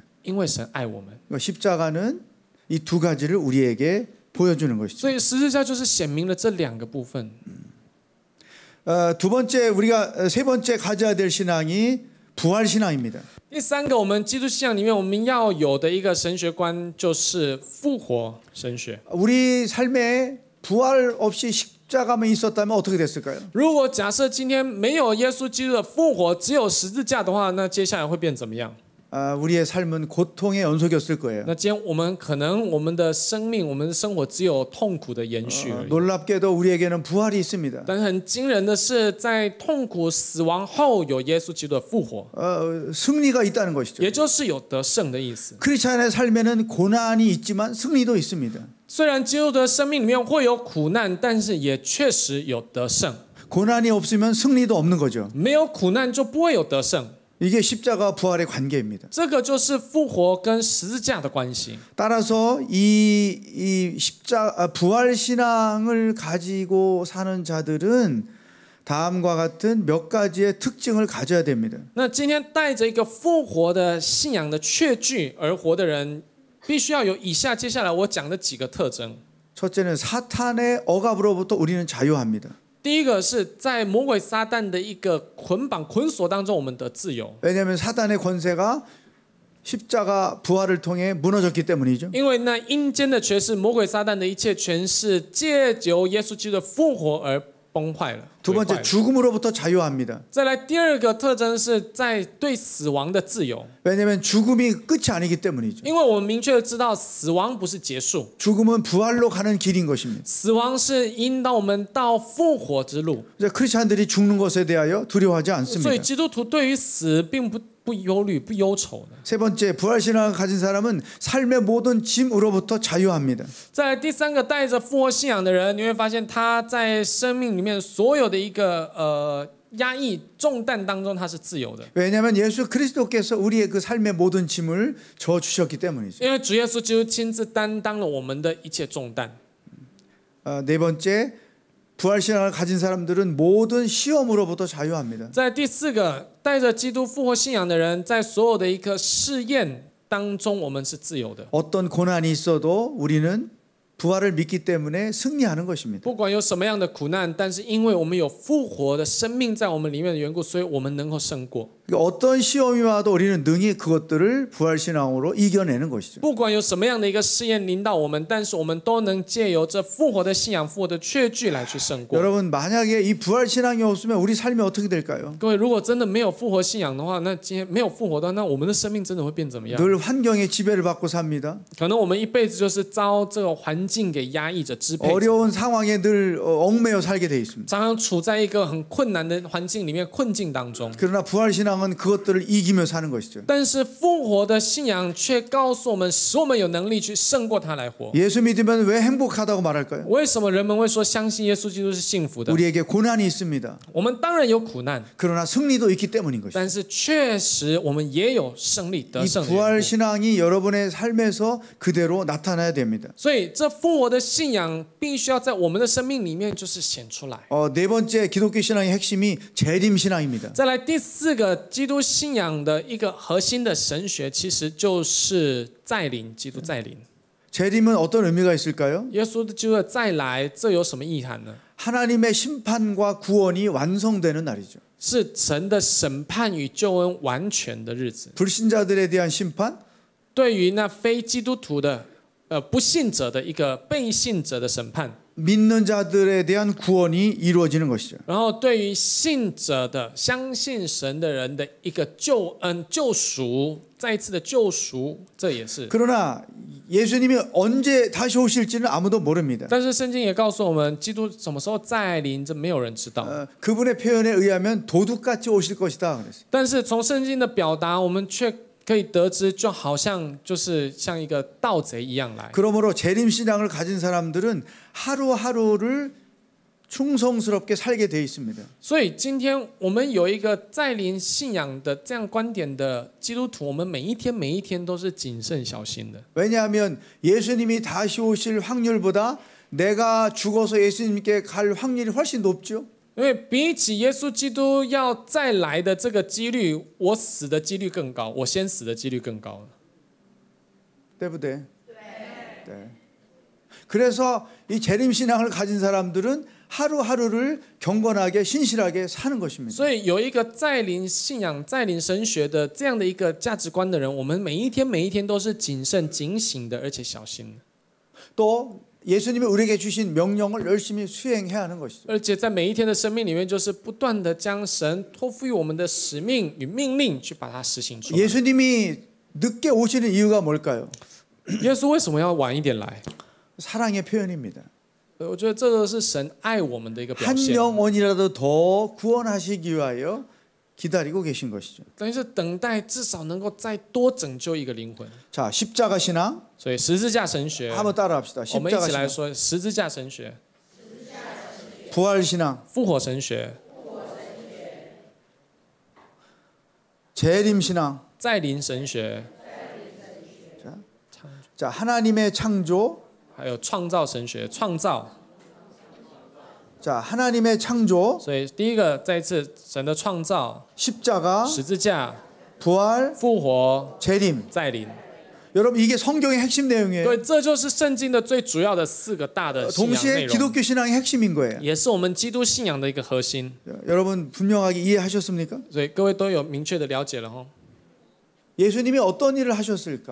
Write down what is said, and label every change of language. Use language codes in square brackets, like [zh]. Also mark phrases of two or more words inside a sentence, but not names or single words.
[zh] 因为神爱我们。 [ko] 십자가는 이 두 가지를 우리에게 보여주는 것이죠. [zh] 所以十字架就是显明了这两个部分。 [ko] 두 번째 우리가 세 번째 가져야 될 신앙이 부활 신앙입니다. [zh] 第三个，我们基督信仰里面我们要有的一个神学观就是复活神学。 [ko] 우리 삶에 부활 없이 십자가만 있었다면 어떻게 됐을까요? [zh] 如果假设今天没有耶稣基督的复活，只有十字架的话，那接下来会变怎么样？ [ko] 우리의 삶은 고통의 연속이었을 거예요. [zh] 那今天我们可能我们的生命、我们的生活只有痛苦的延续而已。 [ko] 놀랍게도 우리에게는 부활이 있습니다. [zh] 但是很惊人的是，在痛苦死亡后，有耶稣基督的复活， [ko] 승리가 있다는 것이죠. [zh] 也就是有得胜的意思。 [ko] 크리스찬의 삶에는 고난이 있지만 승리도 있습니다. [zh] 虽然基督的生命里面会有苦难，但是也确实有得胜。 [ko] 고난이 없으면 승리도 없는 거죠. [zh] 没有苦难就不会有得胜。 [ko] 이게 십자가 부활의 관계입니다. [zh] 这个就是复活跟十字架的关系。 [ko] 따라서 이 부활 신앙을 가지고 사는 자들은 다음과 같은 몇 가지의 특징을 가져야 됩니다. [zh] 那今天带着一个复活的信仰的确据而活的人，必须要有以下接下来我讲的几个特征。 [ko] 첫째는 사탄의 억압으로부터 우리는 자유합니다. [zh] 第一个是在魔鬼撒旦的一个捆绑捆锁当中，我们得自由。 [ko] 왜냐하면 사탄의 권세가 십자가 부활을 통해 무너졌기 때문이죠. [zh] 因为那阴间的权势，魔鬼撒旦的一切权势，借由耶稣基督的复活而崩坏了。 [ko] 두 번째 죽음으로부터 자유합니다. [zh] 再来第二个特征是在对死亡的自由。 [ko] 왜냐하면 죽음이 끝이 아니기 때문이죠. [zh] 因为我们明确的知道，死亡不是结束， [ko] 죽음은 부활로 가는 길인 것입니다. [zh] 死亡是引导我们到复活之路。 [ko] 크리스찬들이 죽는 것에 대하여 두려워하지 [zh] 所以 [ko] 않습니다. [zh] 基督徒对于死并不忧虑、不忧愁的。 [ko] 세 번째 부활 신앙을 가진 사람은 삶의 모든 짐으로부터 자유합니다. [zh] 再来第三个，带着复活信仰的人，你会发现他在生命里面所有的一个压抑重担当中，他是自由的。 [ko] 왜냐하면 예수 그리스도께서 우리의 그 삶의 모든 짐을 져 주셨기 때문이죠. [zh] 因为主耶稣基督亲自担当了我们的一切重担。 [ko] 네 번째 부활 신앙을 가진 사람들은 모든 시험으로부터 자유합니다. [zh] 在第四个，带着基督复活信仰的人，在所有的一个试验当中，我们是自由的。 [ko] 어떤 고난이 있어도 우리는 부활을 믿기 때문에 승리하는 것입니다. [zh] 不管有什么样的苦难，但是因为我们有复活的生命在我们里面的缘故，所以我们能够胜过。 [ko] 어떤 시험이 와도 우리는 능히 그것들을 부활 신앙으로 이겨내는 것이죠. [zh] 不管有什么样的一个试验临到我们，但是我们都能借由这复活的信仰、复活的确据来去胜过。 [ko] 여러분 만약에 이 부활 신앙이 없으면 우리 삶이 어떻게 될까요? [zh] 各位，如果真的没有复活信仰的话，那今天没有复活的，那我们的生命真的会变怎么样？ [ko] 늘 환경의 지배를 받고 삽니다. [zh] 可能我们一辈子就是遭这个环境给压抑着、支配着， [ko] 어려운 상황에 늘 얽매여 살게 돼 있습니다. [zh] 常常处在一个很困难的环境里面、困境当中。 [ko] 그러나 부활 신앙은 그것들을 이기며 사는 것이죠. [zh] 但是复活的信仰却告诉我们，使我们有能力去胜过它来活。 [ko] 예수 믿으면 왜 행복하다고 말할까요? [zh] 为什么人们会说相信耶稣基督是幸福的？ [ko] 우리에게 고난이 있습니다. [zh] 我们当然有苦难， [ko] 그러나 승리도 있기 때문인 것이죠. [zh] 但是确实我们也有胜利得 [ko] 이 [zh] 胜的缘 [ko] 부활 [zh] 故。 [ko] 신앙이 여러분의 삶에서 그대로 나타나야 됩니다. [zh] 所以这复活的信仰必须要在我们的生命里面就是显出来。 [ko] 네 번째 기독교 신앙의 핵심이 재림 신앙입니다. [zh] 再来第四个基督信仰的一个核心的神学，其实就是再临，基督再临。 [ko] 재림은 어떤 의미가 있을까요? [zh] 耶稣基督的再来，这有什么意涵呢？ [ko] 하나님의 심판과 구원이 완성되는 날이죠. [zh] 是神的审判与救恩完全的日子。 [ko] 불신자들에 대한 심판, [zh] 对于那非基督徒的不信者的一个被信者的审判， [ko] 믿는 자들에 대한 구원이 이루어지는 것이죠. [zh] 然后对于信者的相信神的人的一个救恩、救赎，再一次的救赎，这也是。 [ko] 그러나 예수님이 언제 다시 오실지는 아무도 모릅니다. [zh] 但是圣经也告诉我们，基督什么时候再临，这没有人知道。 [ko] 그분의 표현에 의하면 도둑같이 오실 것이다 그랬어요. [zh] 但是从圣经的表达，我们却可以得知，就好像就是像一个盗贼一样来。 [ko] 그러므로 재림 신앙을 가진 사람들은 하루하루를 충성스럽게 살게 돼 있습니다. [zh] 所以今天我们有一个再临信仰的这样观点的基督徒，我们每一天都是谨慎小心的。 [ko] 왜냐하면 예수님이 다시 오실 확률보다 내가 죽어서 예수님께 갈 확률이 훨씬 높죠. [zh] 因为比起耶稣基督要再来的这个几率，我死的几率更高，我先死的几率更高。 [ko] 네, 不对? 네. 그래서 이 재림 신앙을 가진 사람들은 하루하루를 경건하게 신실하게 사는 것입니다. [zh] 所以有一个再临信仰、再临神学的这样的一个价值观的人，我们每一天都是谨慎、警醒的，而且小心的。 [ko] 또 예수님이 우리에게 주신 명령을 열심히 수행해야 하는 것이죠. [zh] 而且在每一天的生命里面，就是不断的将神托付于我们的使命与命令去把它实行出来。 [ko] 예수님이 늦게 오시는 이유가 뭘까요? [zh] 耶稣为什么要晚一点来？ [ko] 사랑의 표현입니다. [zh] 我觉得这个是神爱我们的一个表 [ko] 한 [zh] 现。 [ko] 영혼이라도 더 구원하시기 위하여 기다리고 계신 것이죠. [zh] 等于是等待至少能够再多拯救一个灵魂。 [ko] 자, 십자가 신앙 [zh] 所以十字架神学， [ko] 한번 따라합시다. [zh] 我们一 [ko] 십자가 [zh] 起来 [ko] 신앙, [zh] 说十字架神学、 [ko] 부활 신앙, [zh] 复活神学、 [ko] 재림 신앙. [zh] 再临神学， [ko] 자, 하나님의 창조. [zh] 还有创造神学，创造。 [ko] 자, 하나님의 창조, [zh] 所以第一个，再一次神的创造、 [ko] 십자가, [zh] 十字架、 [ko] 부활, [zh] 复活、 [ko] 재림. [zh] 再临。 [ko] 여러분 이게 성경의 핵심 내용이에요. [zh] 对，这就是圣经的最主要的四个大的信仰内 [ko] 동시에 [zh] 容， [ko] 기독교 신앙의 핵심인 거예요. [zh] 也是我们基督信仰的一个核心。 [ko] 여러분 분명하게 이해하셨습니까? [zh] 所以各位都有明确的了解了哈。 [ko] 예수님이 어떤 일을 하셨을까?